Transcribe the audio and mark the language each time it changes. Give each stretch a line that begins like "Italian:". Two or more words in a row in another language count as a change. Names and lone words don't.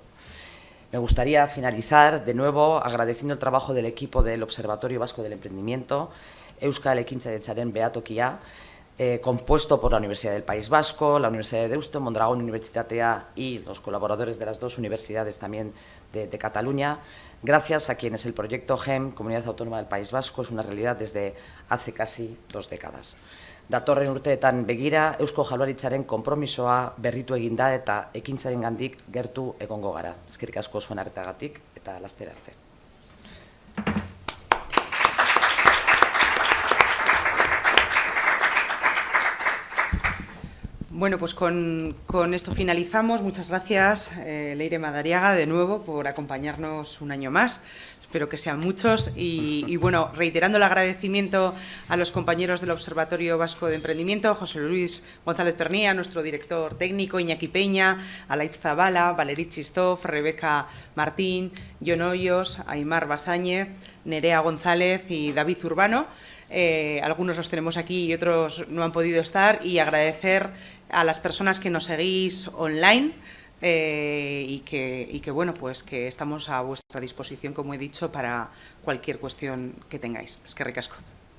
Spanish: Me gustaría finalizar de nuevo agradeciendo el trabajo del equipo del Observatorio Vasco del Emprendimiento,
Basque: Euskal Ekintzailetzaren Behatokia,
Spanish: compuesto por la Universidad del País Vasco, la Universidad de Deusto, Mondragón Universitatea y los colaboradores de las dos universidades también de Cataluña. gracias a quienes el proyecto GEM, Comunidad Autónoma del País Vasco, es una realidad desde hace casi 2 décadas.
Basque: Datorren urteetan begira, Eusko Jaurlaritzaren konpromisoa berritu egin da eta ekintzarengandik gertu egongo gara. Eskerrik asko zuen arretagatik eta laster arte.
Spanish: Bueno, pues con esto finalizamos. Muchas gracias, Leire Madariaga, de nuevo, por acompañarnos un año más. Espero que sean muchos. Y bueno, reiterando el agradecimiento a los compañeros del Observatorio Vasco de Emprendimiento, José Luis González Pernía, nuestro director técnico, Iñaki Peña, Alaitz Zabala, Valerit Chistov, Rebeca Martín, Jon Hoyos, Aimar Basáñez, Nerea González y David Urbano. Algunos los tenemos aquí y otros no han podido estar, y agradecer a las personas que nos seguís online y que bueno, pues que estamos a vuestra disposición, como he dicho, para cualquier cuestión que tengáis.
Basque: Eskerrik asko.